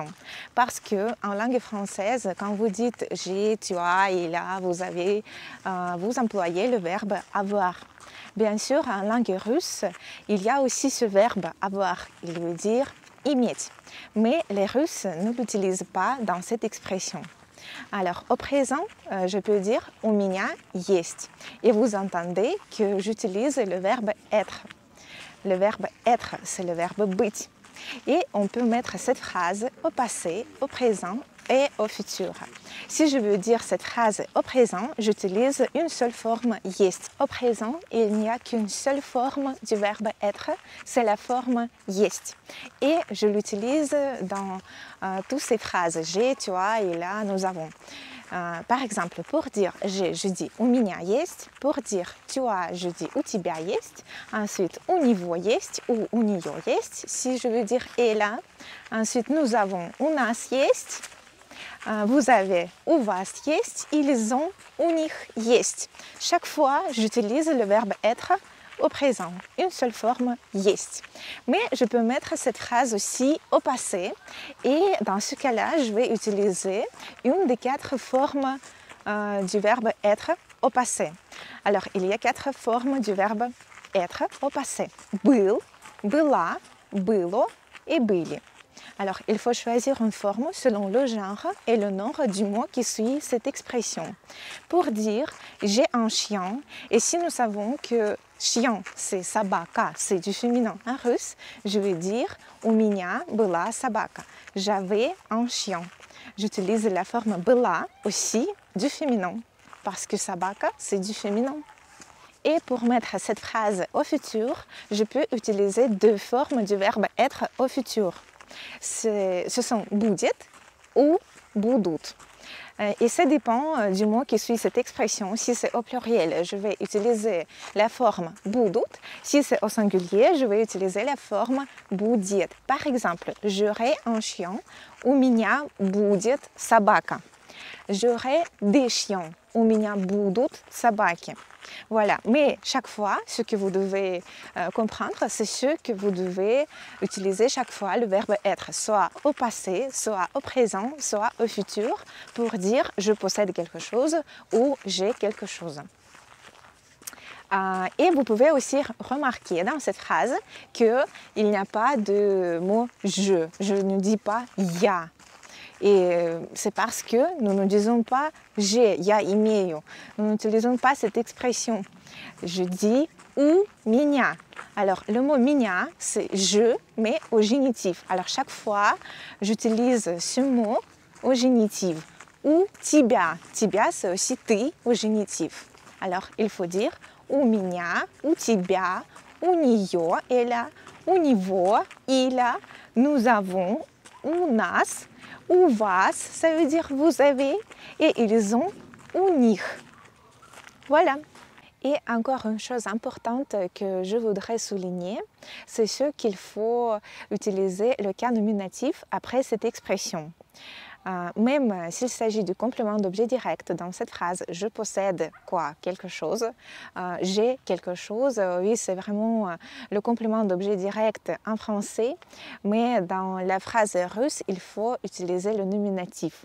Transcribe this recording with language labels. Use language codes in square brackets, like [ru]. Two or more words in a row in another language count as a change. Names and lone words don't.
[fr] Parce que en langue française, quand vous dites j'ai, tu as, il a, vous employez le verbe avoir. Bien sûr, en langue russe, il y a aussi ce verbe avoir. Il veut dire иметь. Mais les Russes ne l'utilisent pas dans cette expression. Alors, au présent, je peux dire « [ru] у меня есть ». [fr] Et vous entendez que j'utilise le verbe « être ». Le verbe « être », c'est le verbe « быть ». Et on peut mettre cette phrase au passé, au présent et au futur. Si je veux dire cette phrase au présent, j'utilise une seule forme « есть ». Au présent, il n'y a qu'une seule forme du verbe « être », c'est la forme « есть ». Et je l'utilise dans toutes ces phrases « j'ai »,« tu as »,« il a »,« nous avons ». Par exemple, pour dire j'ai, je dis [ru] у меня есть, [fr] pour dire tu as, je dis [ru] у тебя есть, [fr] ensuite [ru] у него есть [fr] ou [ru] у нее есть, [fr] si je veux dire elle a, ensuite nous avons [ru] у нас есть, [fr] vous avez [ru] у вас есть, [fr] ils ont [ru] у них есть. [fr] Chaque fois, j'utilise le verbe être au présent, une seule forme есть. Mais je peux mettre cette phrase aussi au passé et dans ce cas-là, je vais utiliser une des 4 formes du verbe être au passé. Alors, il y a 4 formes du verbe être au passé. [ru] Был, была, было et были. [fr] Alors, il faut choisir une forme selon le genre et le nombre du mot qui suit cette expression. Pour dire « j'ai un chien », et si nous savons que « chien » c'est собака, c'est du féminin en russe, je vais dire « [ru] у меня была собака ». [fr] J'avais un chien. J'utilise la forme « была » aussi du féminin, parce que собака c'est du féminin. Et pour mettre cette phrase au futur, je peux utiliser 2 formes du verbe « être » au futur. Ce sont будет ou будут. Et ça dépend du mot qui suit cette expression. Si c'est au pluriel, je vais utiliser la forme будут. Si c'est au singulier, je vais utiliser la forme будет. Par exemple, j'aurai un chien, [ru] у меня будет собака. [fr] J'aurai des chiens, [ru] у меня будут собаки. [fr] Voilà, mais chaque fois, ce que vous devez comprendre, c'est ce que vous devez utiliser chaque fois le verbe être, soit au passé, soit au présent, soit au futur, pour dire je possède quelque chose ou j'ai quelque chose. Et vous pouvez aussi remarquer dans cette phrase qu'il n'y a pas de mot je ne dis pas я. Et c'est parce que nous ne disons pas j'ai, [ru] я имею. [fr] Nous n'utilisons pas cette expression. Je dis [ru] у меня. [fr] Alors, le mot меня, c'est je, mais au génitif. Alors, chaque fois, j'utilise ce mot au génitif. [ru] У тебя. Тебя, [fr] c'est aussi ты au génitif. Alors, il faut dire [ru] у меня, у тебя, у нее, [fr] elle a, [ru] у него, [fr] il a, nous avons, [ru] у нас. У вас, [fr] ça veut dire vous avez, et ils ont [ru] у них. [fr] Voilà. Et encore une chose importante que je voudrais souligner, c'est ce qu'il faut utiliser le cas nominatif après cette expression. Même s'il s'agit du complément d'objet direct dans cette phrase « je possède quoi quelque chose »,« j'ai quelque chose », oui c'est vraiment le complément d'objet direct en français, mais dans la phrase russe, il faut utiliser le nominatif.